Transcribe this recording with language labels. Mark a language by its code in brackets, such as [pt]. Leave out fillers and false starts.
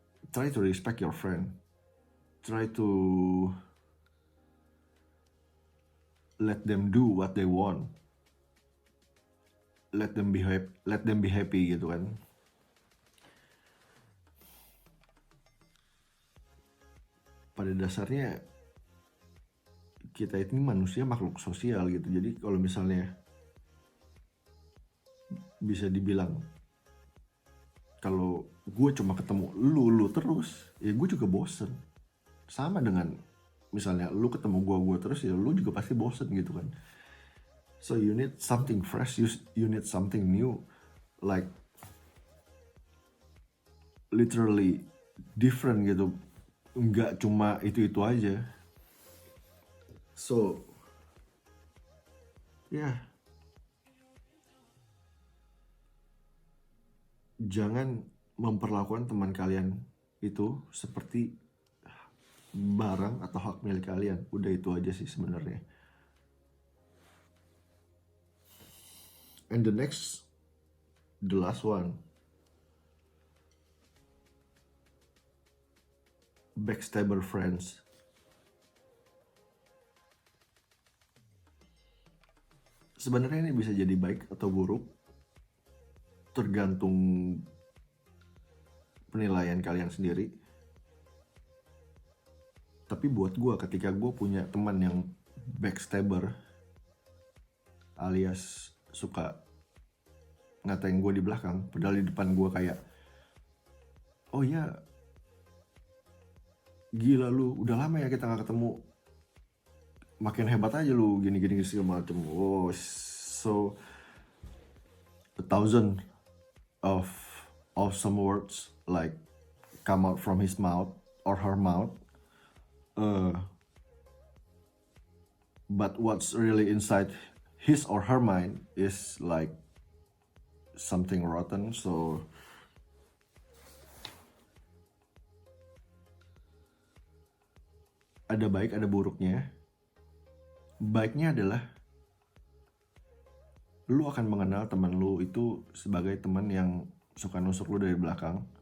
[en] Try to respect your friend, try to let them do what they want, let them be happy [id] gitu kan. Pada dasarnya kita ini manusia makhluk sosial gitu. Jadi kalau misalnya bisa dibilang kalau gue cuma ketemu lu terus, ya gue juga bosen. Sama dengan misalnya lu ketemu gue terus, ya lu juga pasti bosen gitu kan. [en] So you need something fresh, you need something new, like literally different [id] gitu. Nggak cuma itu aja. So ya, jangan memperlakukan teman kalian itu seperti barang atau hak milik kalian. Udah itu aja sih sebenarnya. [en] And the last one, backstabber friends. [id] Sebenarnya ini bisa jadi baik atau buruk, tergantung penilaian kalian sendiri. Tapi buat gue, ketika gue punya teman yang backstabber, alias suka ngatain gue di belakang, padahal di depan gue kayak, oh ya, gila lu, udah lama ya kita gak ketemu, makin hebat aja lu, gini-gini segala macem. [en] Oh, so 1,000 of awesome words like come out from his mouth or her mouth, but what's really inside his or her mind is like something rotten. [id] So ada baik ada buruknya. Baiknya adalah lu akan mengenal teman lu itu sebagai teman yang suka nusuk lu dari belakang.